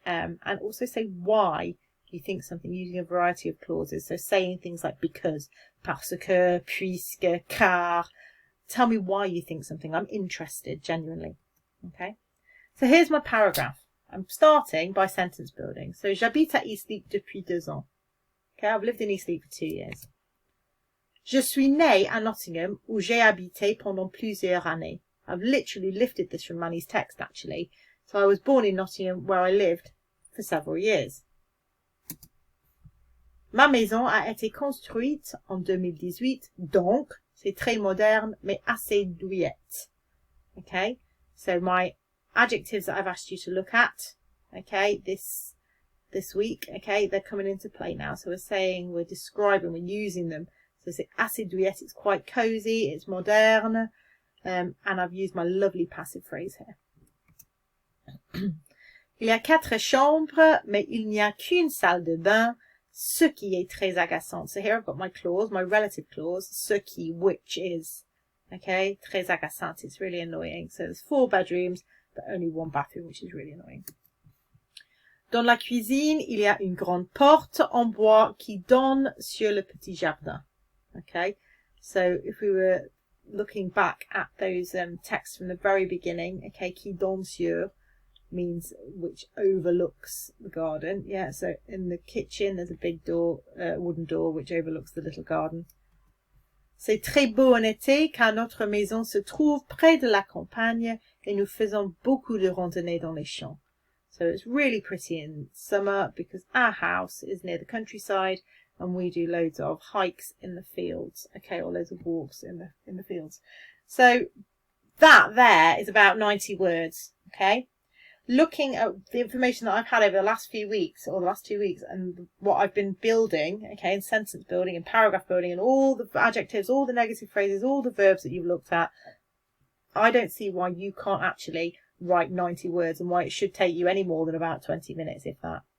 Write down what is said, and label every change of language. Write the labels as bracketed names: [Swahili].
[English] And also say why you think something using a variety of clauses. So saying things like because, parce que, puisque, car. Tell me why you think something. I'm interested, genuinely. Okay. So here's my paragraph. I'm starting by sentence building. [French] So j'habite à Eastleigh depuis 2 ans. [English] Okay, I've lived in Eastleigh for 2 years. [French] Je suis né à Nottingham où j'ai habité pendant plusieurs années. [English] I've literally lifted this from Manny's text, actually. So I was born in Nottingham, where I lived for several years. [French] Ma maison a été construite en 2018, donc c'est très moderne, mais assez douillette. [English] Okay, so my adjectives that I've asked you to look at, okay, this week, okay, they're coming into play now. So we're saying, we're describing, we're using them. So [French] c'est assez douillette, [English] it's quite cozy, it's moderne, and I've used my lovely passive phrase here. [French] Il y a 4 chambres, mais il n'y a qu'une salle de bain, ce qui est très agaçant. [English] So here I've got my clause, my relative clause, ce qui, which is, okay, [French] très agaçant, [English] it's really annoying. So there's 4 bedrooms, but only 1 bathroom, which is really annoying. [French] Dans la cuisine, il y a une grande porte en bois qui donne sur le petit jardin. [English] Okay, so if we were looking back at those texts from the very beginning, okay, [French] qui donne sur [English] means which overlooks the garden. Yeah, so in the kitchen there's a big door, wooden door, which overlooks the little garden. [French] C'est très beau en été car notre maison se trouve près de la campagne et nous faisons beaucoup de randonnées dans les champs. [English] So it's really pretty in summer because our house is near the countryside and we do loads of hikes in the fields, okay, or loads of walks in the fields. So that there is about 90 words, okay? Looking at the information that I've had over the last few weeks, or the last 2 weeks, and what I've been building, okay, in sentence building and paragraph building and all the adjectives, all the negative phrases, all the verbs that you've looked at, I don't see why you can't actually write 90 words and why it should take you any more than about 20 minutes, if that.